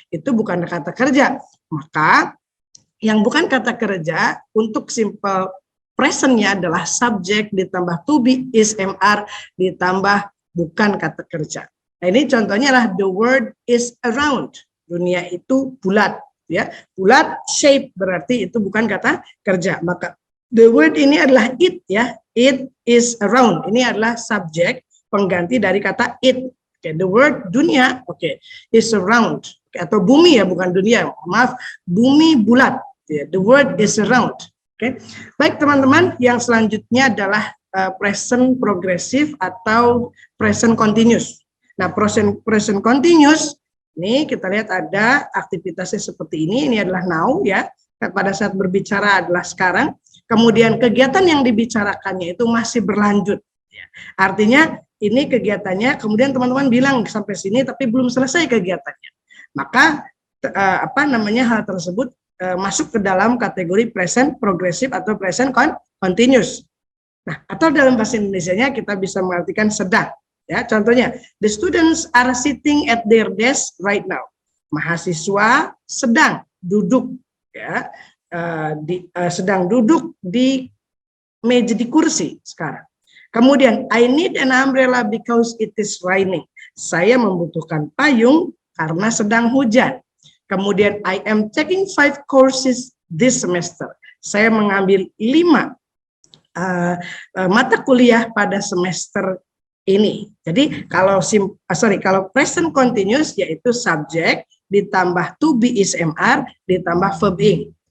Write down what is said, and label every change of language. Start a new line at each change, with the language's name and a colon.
Indonesian: Itu bukan kata kerja. Maka yang bukan kata kerja untuk simple presentnya adalah subjek ditambah to be is mr ditambah bukan kata kerja. Nah, ini contohnya adalah
English: the world is around.
Indonesian: Dunia itu bulat ya. Bulat shape berarti itu bukan kata kerja. Maka
English: the word
Indonesian: ini adalah it ya.
English: It is around.
Indonesian: Ini adalah subjek pengganti dari kata it.
English: Okay, the word dunia is around.
Indonesian: Atau bumi ya, bukan dunia. Maaf, bumi bulat. Ya,
English: the world is around.
Indonesian: Baik teman-teman, yang selanjutnya adalah present progressive atau present continuous. Nah, present continuous ini kita lihat ada aktivitasnya seperti ini. Ini adalah now ya. Pada saat berbicara adalah sekarang. Kemudian kegiatan yang dibicarakannya itu masih berlanjut. Ya. Artinya ini kegiatannya. Kemudian teman-teman bilang sampai sini tapi belum selesai kegiatannya. Maka hal tersebut masuk ke dalam kategori present progressive atau present continuous. Nah, atau dalam bahasa Indonesianya kita bisa mengartikan sedang. Ya, contohnya,
English: the students are sitting at their desk right now.
Indonesian: Mahasiswa sedang duduk, ya, sedang duduk di meja di kursi sekarang. Kemudian,
English: I need an umbrella because it is raining.
Indonesian: Saya membutuhkan payung karena sedang hujan. Kemudian
English: I am taking 5 courses this semester.
Indonesian: Saya mengambil 5 mata kuliah pada semester ini. Jadi kalau present continuous yaitu subjek ditambah to be is mr ditambah verb ing.